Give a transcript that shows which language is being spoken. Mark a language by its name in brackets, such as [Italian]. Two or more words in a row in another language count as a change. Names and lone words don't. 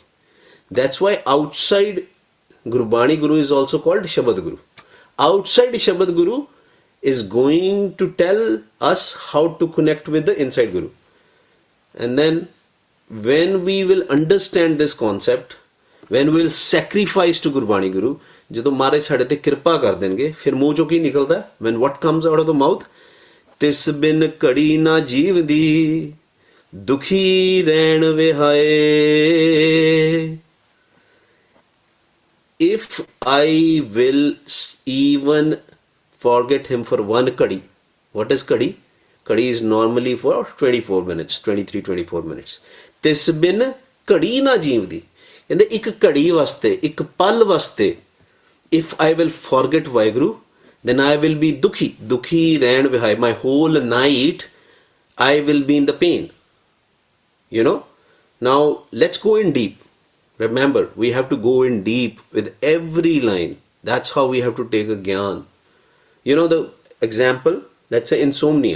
[English] That's why outside Gurbani Guru is also called Shabad Guru. Outside Shabad Guru is going to tell us how to connect with the inside Guru. And then when we will understand this concept, when we will sacrifice to Gurbani Guru, [Punjabi] ਜਦੋਂ ਮਹਾਰਾਜ ਸਾਡੇ ਤੇ ਕਿਰਪਾ ਕਰ ਦੇਣਗੇ, ਫਿਰ ਮੂੰਹ ਚੋਂ ਕੀ ਨਿਕਲਦਾ? [English] When what comes out of the mouth? [Punjabi] ਤਿਸ ਬਿਨ ਘੜੀ ਨਾ ਜੀਵ ਦੀ, ਦੁਖੀ ਰਹਿਣ ਵਿਹਾਏ. [English] If I will even forget him for one kadi. What is kadi? Kadi is normally for 24 minutes, 23, 24 minutes. [Punjabi] ਤਿਸ ਬਿਨ ਘੜੀ ਨਾ ਜੀਵਦੀ. ਕਹਿੰਦੇ ਇੱਕ ਘੜੀ ਵਾਸਤੇ, ਇੱਕ ਪਲ ਵਾਸਤੇ, [English] if I will forget ਵਾਹਿਗੁਰੂ, then I will be dukhi. [Punjabi] Dukhi ਰਹਿਣ ਵਿਹਾਏ. [English] My whole night I will be in the pain. You know? Now let's go in deep. Remember, we have to go in deep with every line. That's how we have to take a gyan. You know the example, let's say insomnia.